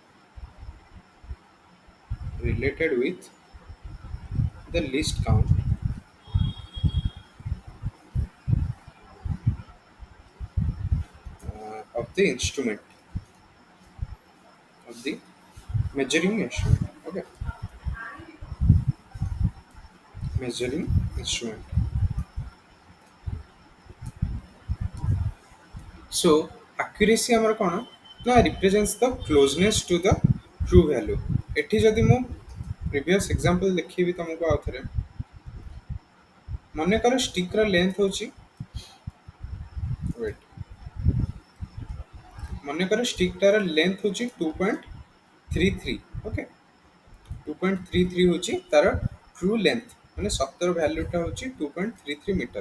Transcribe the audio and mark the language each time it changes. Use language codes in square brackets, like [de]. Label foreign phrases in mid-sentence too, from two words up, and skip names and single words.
[en] related with the least count of the instrument of the measuring instrument okay measuring instrument so accuracy [or] ଆମର କ'ଣ ନା [en] represents the closeness to the true value। [or] ଏଠି ଯଦି ମୁଁ [en] previous example [or] ଦେଖେଇବି ତମକୁ ଆଉ ଥରେ ମନେକର ଷ୍ଟିକ୍ର ଲେନ୍ଥ ହେଉଛି ୱେଟ୍ ମନେକର ଷ୍ଟିକ୍ଟାର ଲେନ୍ଥ ହେଉଛି 2.33 ଓକେ 2.33 ହେଉଛି ତାର [en] true length [or] ମାନେ ସତ୍ୟର ଭ୍ୟାଲ୍ୟୁଟା ହେଉଛି 2.33 ମିଟର।